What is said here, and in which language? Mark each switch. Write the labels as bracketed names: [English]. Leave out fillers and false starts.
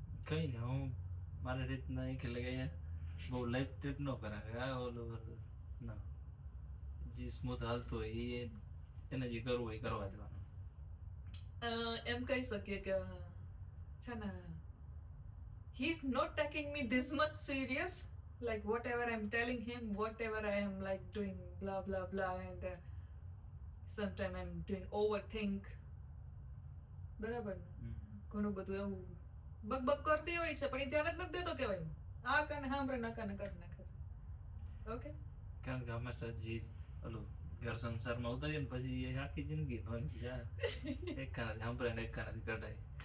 [Gujarati] કઈ ને હું મારી રીતના એ કે લગાય બહુ લાઈફ ટ્રીપ ન કરે આ ઓલું ના, જે સ્મૂથ હાલતું હોય એને જે કરવું હોય કરવા દેવાનું. એમ કહી શકીએ કે છે ને, [English] he is not taking me this much serious, like whatever I'm telling him, whatever I am like doing blah blah blah, and sometimes I'm doing overthink. [Gujarati] બરાબર ને? ઘણું બધું એવું બક કરતી હોય છે પણ એ ધ્યાન જ નથી દેતો કહેવાય. આ કાને સાંભળે ના કાને કરી નાખે છે. ઓકે, કારણ કે હંમેશા જે ઓલું ઘર સંસારમાં ઉતારીએ ને પછી એ આખી જિંદગી એક કાનાથી સાંભળે ને એક કાનાથી કઢાય.